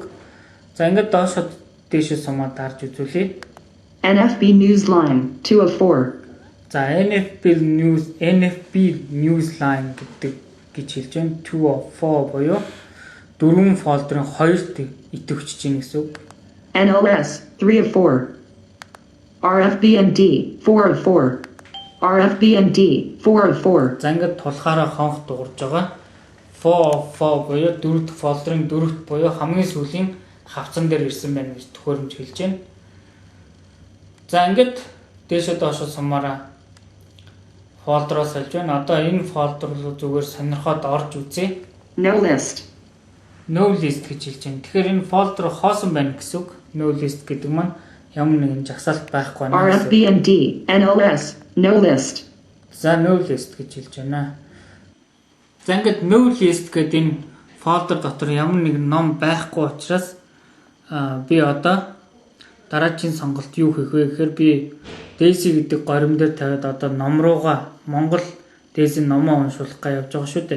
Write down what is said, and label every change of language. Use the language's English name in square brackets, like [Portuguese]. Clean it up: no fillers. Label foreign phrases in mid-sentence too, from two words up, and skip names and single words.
[Mongolian] За ингээд доошоо дээшээ сумаа дарж үзүүлье. [English] NFB Newsline 2 of 4. [Mongolian] За NFB Newsline гэдэг гэж хэлж байна. [English] 2 of 4 [Mongolian] буюу 4 фолдерын 2-т идэвхжиж байна гэсэн үг. [English] NLS 3 of 4. RFB&D 4 of 4. RFB&D 4 of 4. [Mongolian] За ингээд тулхаараа хонх дуурж байгаа. [English] 4 of 4 [Mongolian] буюу 4-р фолдерын 4-т буюу хамгийн сүүлийн хавцан дээр ирсэн байна гэж төхөөрөмж хэлж байна. За ингээд дээшээ доошоо сумаараа фолдероос олж байна. Одоо энэ фолдер руу зүгээр сонирхоод орж үзье. [English] No list. No list [Mongolian] гэж хэлж байна. Тэгэхээр энэ фолдер хоосон байна гэсэн үг. [English] No list [Mongolian] гэдэг маань ямар нэгэн жагсаалт байхгүй байна. [English] RFB&D, NLS, no list. [Mongolian] За [English] no list [Mongolian] гэж хэлж байна. За ингээд [English] no list [Mongolian] гэдэг энэ фолдер дотор ямар нэгэн ном байхгүй учраас би одоо дараагийн сонголт юу хийх вэ гэхээр би Daisy гэдэг горим дээр тавиад одоо ном руугаа Монгол Daisy номоо уншуулах гэж явж байгаа шүү дээ.